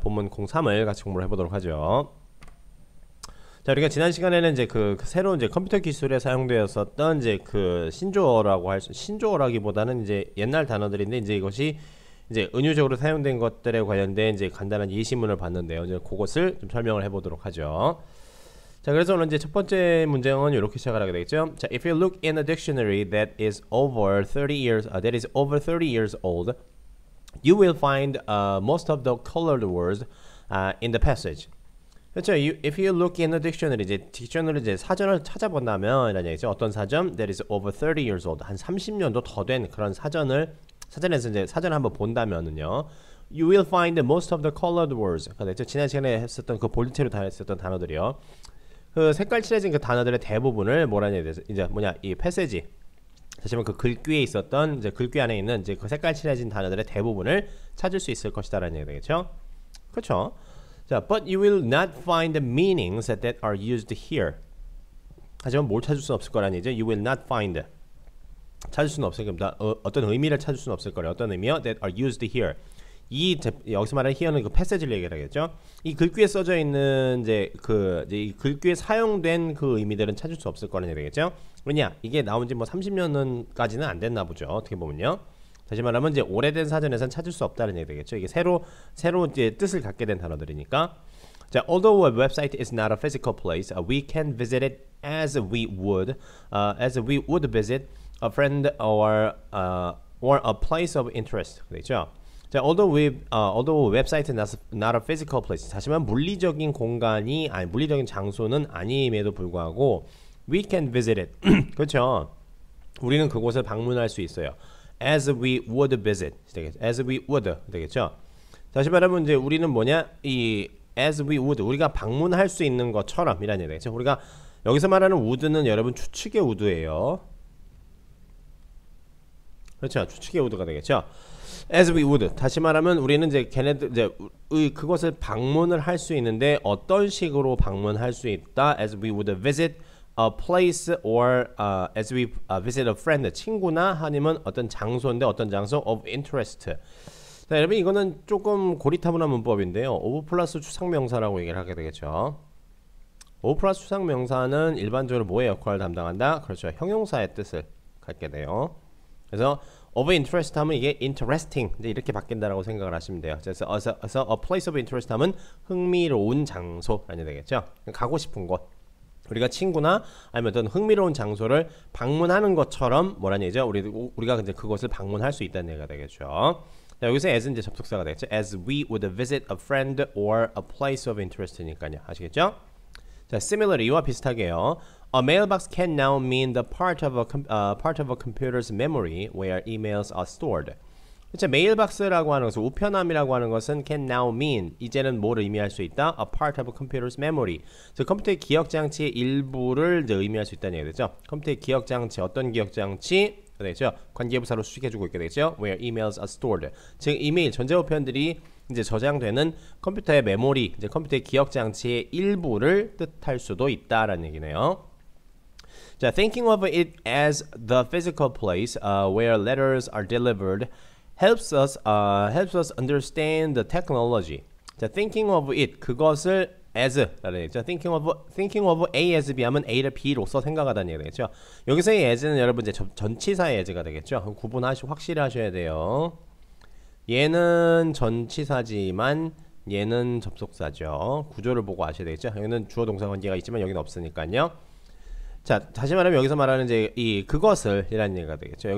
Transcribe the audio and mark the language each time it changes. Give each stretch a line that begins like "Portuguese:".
Korean: 본문 03을 같이 공부를 해보도록 하죠. 자, 우리가 지난 시간에는 이제 그 새로운 이제 컴퓨터 기술에 사용되었었던 이제 그 신조어라고 신조어라기보다는 이제 옛날 단어들인데 이제 이것이 이제 은유적으로 사용된 것들에 관련된 이제 간단한 예시문을 봤는데요. 이제 그것을 좀 설명을 해보도록 하죠. 자, 그래서 오늘 이제 첫 번째 문제는 이렇게 시작을 하게 되겠죠.
English: 자, if you look in a dictionary that is over 30 years old, you will find most of the colored words in the passage.
Korean: 그렇죠.
English: If you look in a dictionary,
Korean: 이제 딕셔너리 이제 사전을 찾아본다면 이런 얘기죠. 어떤 사전?
English: That is over 30 years old.
Korean: 한 30년도 더 된 그런 사전에서 이제 사전을 한번 본다면은요.
English: You will find most of the colored words.
Korean: 그렇죠. 지난 시간에 했었던 그 볼트로 다 했었던 단어들이요. 그 색깔 칠해진 그 단어들의 대부분을 뭐라냐 이제 이 패세지. 다시 말하면 그 글귀에 있었던 이제 글귀 안에 있는 이제 그 색깔 칠해진 단어들의 대부분을 찾을 수 있을 것이다라는 얘기 되겠죠. 그렇죠.
English: 자, but you will not find the meanings that are used here.
Korean: 하지만 뭘 찾을 수 없을 거라는 얘기죠.
English: You will not find.
Korean: 찾을 수는 없을 겁니다. 어떤 의미를 찾을 수는 없을 거래요. 어떤 의미요?
English: That are used here.
Korean: 여기서 말하는 here는 그 패세지를 얘기하겠죠. 이 글귀에 써져 있는 이제 이 글귀에 사용된 그 의미들은 찾을 수 없을 거라는 얘기겠죠. 왜냐? 이게 나온 지 뭐 30년까지는 안 됐나 보죠. 어떻게 보면요. 다시 말하면 이제 오래된 사전에선 찾을 수 없다는 얘기 되겠죠. 이게 새로 이제 뜻을 갖게 된 단어들이니까.
English: 자, although a website is not a physical place, we can visit it as we would visit a friend or a place of interest.
Korean: 그렇죠?
English: 자, although website is not a physical place.
Korean: 하지만 물리적인 장소는 아님에도 불구하고
English: we can visit it.
Korean: 그렇죠? 우리는 그곳을 방문할 수 있어요.
English: As we would visit. As we would
Korean: 되겠죠? 다시 말하면 이제 우리는 뭐냐? 이
English: as we would
Korean: 우리가 방문할 수 있는 것처럼 이라는 얘기 되겠죠? 우리가 여기서 말하는 would는 여러분 추측의 would예요. 그렇죠? 추측의 would가 되겠죠?
English: As we would.
Korean: 다시 말하면 우리는 이제 걔네들 이제 그것을 방문을 할 수 있는데 어떤 식으로 방문할 수 있다?
English: As we would visit a place or as we visit a friend.
Korean: 친구나 아니면 어떤 장소인데 어떤 장소
English: of interest.
Korean: 자, 여러분 이거는 조금 고리타분한 문법인데요. of 플러스 추상명사라고 얘기를 하게 되겠죠. of 플러스 추상명사는 일반적으로 뭐의 역할을 담당한다? 그렇죠. 형용사의 뜻을 갖게 돼요. 그래서
English: of interest
Korean: 하면 이게 interesting 이제 이렇게 바뀐다라고 생각을 하시면 돼요. 그래서
English: a place of interest
Korean: 하면 흥미로운 장소라는 되겠죠. 가고 싶은 곳. 우리가 친구나 아니면 어떤 흥미로운 장소를 방문하는 것처럼 뭐라는 얘기죠? 우리가 이제 그것을 방문할 수 있다는 얘기가 되겠죠. 자, 여기서 as는 이제 접속사가 되겠죠.
English: As we would visit a friend or a place of interest니까요.
Korean: 아시겠죠? 자,
English: similarly
Korean: 이와 비슷하게요.
English: A mailbox can now mean the part of a computer's memory where emails are stored.
Korean: 그렇죠. 메일박스라고 하는 것은 우편함이라고 하는 것은
English: can now mean
Korean: 이제는 뭐를 의미할 수 있다?
English: A part of a computer's memory.
Korean: 즉 컴퓨터의 기억 장치의 일부를 이제 의미할 수 있다는 얘기죠. 컴퓨터의 기억 장치 어떤 기억 장치? 되겠죠. 관계부사로 수식해주고 있게 되겠죠.
English: Where emails are stored.
Korean: 즉 이메일 전자우편들이 이제 저장되는 컴퓨터의 메모리, 이제 컴퓨터의 기억 장치의 일부를 뜻할 수도 있다라는 얘기네요.
English: 자, thinking of it as the physical place where letters are delivered helps us understand the technology.
Korean: 자,
English: thinking of it
Korean: 그것을 as라는 얘기죠.
English: thinking of A as B
Korean: 하면 A를 B로서 생각하다는 얘기 되겠죠. 여기서의 as는 여러분 이제 전치사의 as가 되겠죠. 확실히 하셔야 돼요. 얘는 전치사지만 얘는 접속사죠. 구조를 보고 아셔야 되겠죠. 여기는 주어 동사 관계가 있지만 여기는 없으니까요. 자, 다시 말하면 여기서 말하는 이제 이 그것을 이라는 얘기가 되겠죠.